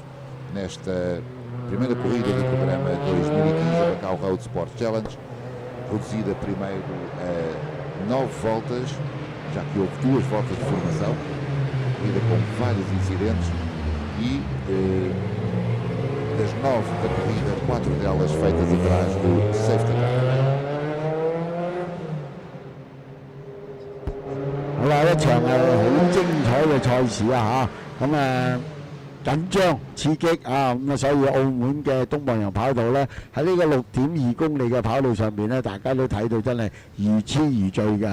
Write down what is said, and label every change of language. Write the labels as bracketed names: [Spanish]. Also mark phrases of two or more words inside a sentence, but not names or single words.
[Portuguese] Nesta primeira corrida do programa 2015, a Macau Road Sport Challenge, reduzida primeiro a 9 voltas, já que houve 2 voltas de formação, corrida com vários incidentes e das 9 da corrida, 4 delas feitas atrás do [English] safety car. [Cantonese] 好啦，一場好精彩嘅賽事啊嚇，咁緊張刺激啊，咁所以澳門嘅東望洋跑道呢，喺呢個6.2公里嘅跑道上邊呢，大家都睇到真係如痴如醉嘅。